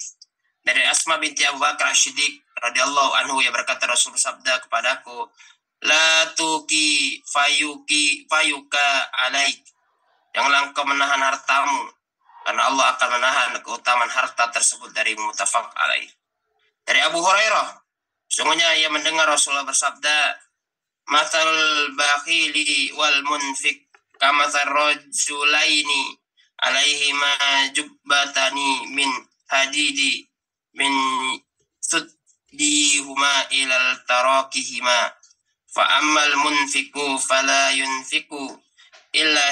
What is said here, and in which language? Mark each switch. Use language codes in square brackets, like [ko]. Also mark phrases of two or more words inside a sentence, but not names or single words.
[id] Dari Asma binti Abu Bakar As-Siddiq [ar] رضي الله عنه, [id] ia berkata, Rasul sabda kepadaku, [ar] "لا توكي فيوكى عليك." [id] Janganlah engkau menahan hartamu, karena Allah akan menahan keutamaan harta tersebut. Dari [ar] متفق عليه. [id] Dari Abu Hurairah, sungguhnya ia mendengar Rasulullah bersabda, [ar] "مثل البخيل والمنفق كمثل رجلين عليهما جبتان من حديد من ثديهما إلى تراقيهما فأما المنفق فلا ينفق إلا